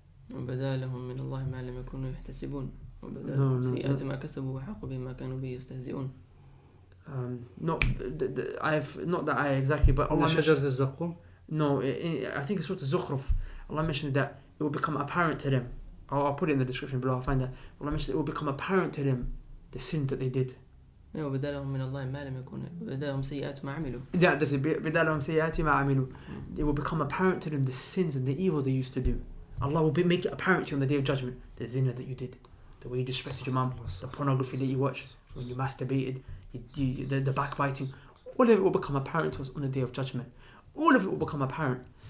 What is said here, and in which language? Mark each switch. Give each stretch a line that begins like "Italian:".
Arabic: وَبَدَالَهُم مِّنَ اللَّهِ مَا لَمْ يَكُونُوا يَحْتَسِبُونَ وَبَدَالَهُم سَيِّئَاتُ مَا كَسَبُوا وَحَاقَ بِهِم مَّا كَانُوا بِهِ يَسْتَهْزِئُونَ.
English: Not that ayah exactly, but Allah mentions, no, I think it's Surah Al-Zukhruf. Allah mentions that it will become apparent to them. I'll put it in the description below, I'll find that. Allah mentions it will become apparent to them the sin that they did.
Arabic: وبدالهم من الله ما لم يكن بدالهم سيئات ما عملوا.
English: Yeah, that's it.
Arabic: بدالهم سيئات ما عملوا.
English: It will become apparent to them the sins and the evil they used to do. Allah will make it apparent to you on the Day of Judgment. The zina that you did, the way you disrespected your mom, the pornography that you watched, when you masturbated, the backbiting. All of it will become apparent to us on the Day of Judgment. All of it will become apparent.